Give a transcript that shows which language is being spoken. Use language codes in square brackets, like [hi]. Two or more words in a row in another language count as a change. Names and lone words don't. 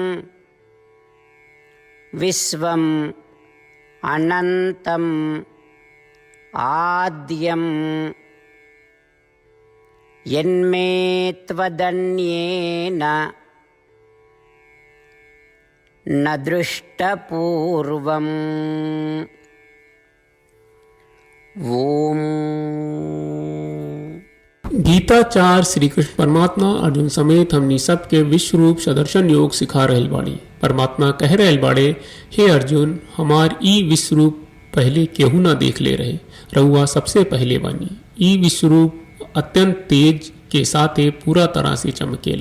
[sa] विश्वम् अनन्तम् आद्यं यन्मे त्वदन्येन न दृष्टपूर्वम्। ओम। [bho] गीताचार्य श्री कृष्ण परमात्मा अर्जुन समेत हमनी सबके विश्व रूप सदर्शन योग सिखा रहल बाड़ी। परमात्मा कह रहल बाड़े, हे अर्जुन, हमार ई विश्व रूप पहले केहू ना देख ले रहे, रहुआ सबसे पहले बानी। ई विश्व रूप अत्यंत तेज के साथे पूरा तरह से चमकेला।